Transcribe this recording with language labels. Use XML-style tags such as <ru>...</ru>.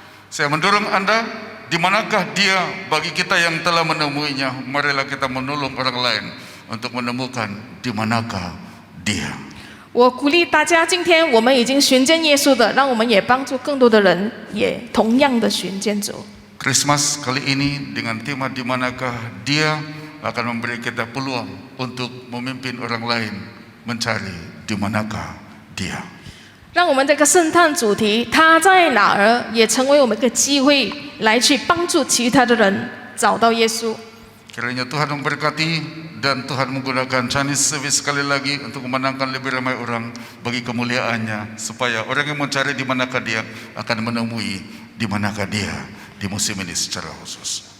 <ms>Saya mendorong Anda, di manakah dia bagi kita yang telah menemuinya, marilah kita menolong orang lain untuk menemukan di manakah dia.</ms> <zh>我鼓励大家，今天我们已经寻见耶稣的，让我们也帮助更多的人，也同样的寻见主。</zh> <ms>Christmas kali ini dengan tema di manakah dia akan memberi kita peluang untuk memimpin orang lain mencari di manakah dia.</ms> <zh>让我们这个圣诞主题他在哪儿，也成为我们一个机会，来去帮助其他的人找到耶稣。</zh> <ms>Kiranya Tuhan memberkati dan Tuhan menggunakan Chinese service sekali lagi untuk memenangkan lebih ramai orang bagi kemuliaannya, supaya orang yang mencari di manakah dia akan menemui di manakah dia di musim ini secara khusus.</ms>